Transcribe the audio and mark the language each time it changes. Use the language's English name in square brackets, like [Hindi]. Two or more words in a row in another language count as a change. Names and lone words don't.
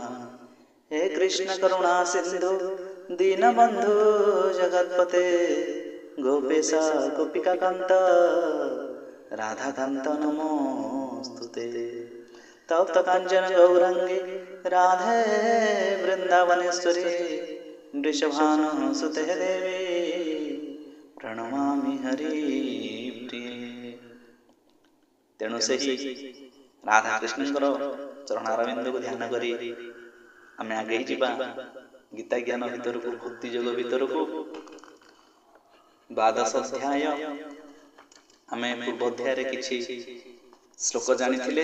[Sanskrit] हे कृष्ण करुणा सिंधु दीनबंधु जगत्पते गोपेश गोपिका कांत राधा कांत नमोस्तुते। तप्त कांचन गौरंगी राधे वृंदावनेश्वरी वृषभानुसुते देवे प्रणमामि हरिप्रिये। [Odia] ତେଣୁ ସେହି राधाकृष्णଙ୍କର ଚରଣାରବିନ୍ଦକୁ ଧ୍ୟାନ କରି ଆମେ ଆଗେଇ ଯିବା ଗୀତା ଜ୍ଞାନ ଭିତରକୁ, ଭକ୍ତି ଯୋଗ ଭିତରକୁ। ଦ୍ୱାଦଶ ଅଧ୍ୟାୟ ଆମେ ପୂର୍ବ ଅଧ୍ୟାୟରେ କିଛି ଶ୍ଲୋକ ଜାଣିଥିଲେ।